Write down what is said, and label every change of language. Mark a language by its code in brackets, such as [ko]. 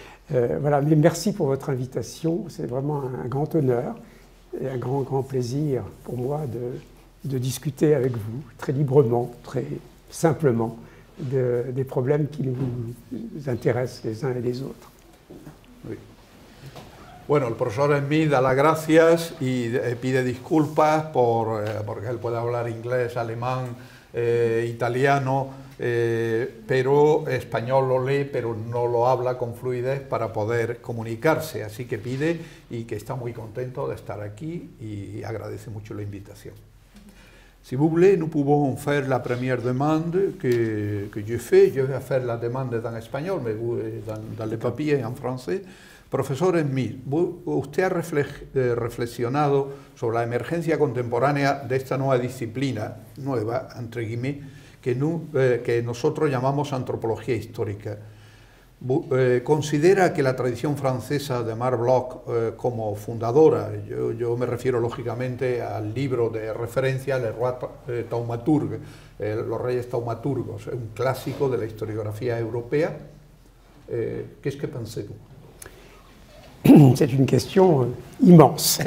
[fr] Voilà, mais merci pour votre invitation, c'est vraiment un grand honneur et un grand plaisir pour moi de discuter avec vous, très librement, très simplement, des problèmes qui nous intéressent les uns et les autres. Oui. [es] Bueno, el profesor Esmí da las gracias y pide disculpas porque él puede hablar inglés, alemán, italiano, pero español lo lee, pero no lo habla con fluidez para poder comunicarse. Así que pide y que está muy contento de estar aquí y agradece mucho la invitación. [fr] Si vous voulez, nous pouvons faire la première demande que je fais. Je vais faire la demande en espagnol, mais vous, dans le papier en français. [es] Profesor Esmí, usted ha reflexionado sobre la emergencia contemporánea de esta nueva disciplina, nueva, [fr] entre guillemets, [es] que nosotros llamamos antropología histórica. ¿Considera que la tradición francesa de Marc Bloch como fundadora, yo me refiero lógicamente al libro de referencia, Le Roi Thaumaturge, Los Reyes Taumaturgos, un clásico de la historiografía europea? [fr] Qu'est-ce que pensez-vous? C'est une question immense.